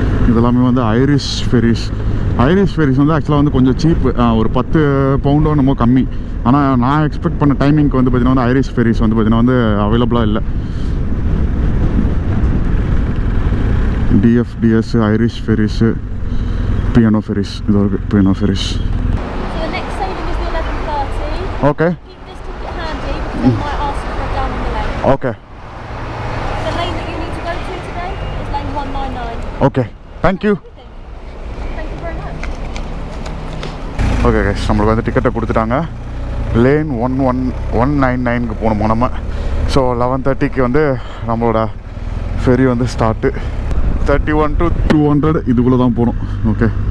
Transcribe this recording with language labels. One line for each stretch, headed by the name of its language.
Tamil: இதெல்லாமே வந்து Irish ferries வந்து ஆக்சுவலாக வந்து கொஞ்சம் சீப்பு ஒரு 10 பவுண்டோ நம்ம கம்மி ஆனால் நான் எக்ஸ்பெக்ட் பண்ண டைமிங்க்கு வந்து பார்த்தீங்கன்னா வந்து ஐரிஷ் ஃபெரிஸ் வந்து பார்த்தீங்கன்னா வந்து அவைலபிளாக இல்லை DFDS ஐரிஷ் ஃபெரிஸு P&O ஃபெரிஸ் இது ஒரு P&O ferries
English: So the next sailing is the 11:30. Okay. Keep this ticket handy because they might ask you for it down on the lane. Okay. The lane that you need to go to today is lane 199. Okay. Thank you. Thank you very much.
Tamil: Okay guys நம்மளுக்கு வந்து டிக்கெட்டை கொடுத்துட்டாங்க lane 199க்கு போகணும் நம்ம so 11:30க்கு வந்து நம்மளோட ferry வந்து start 31 to 200 இதுக்குள்ளே தான் போகணும் ஓகே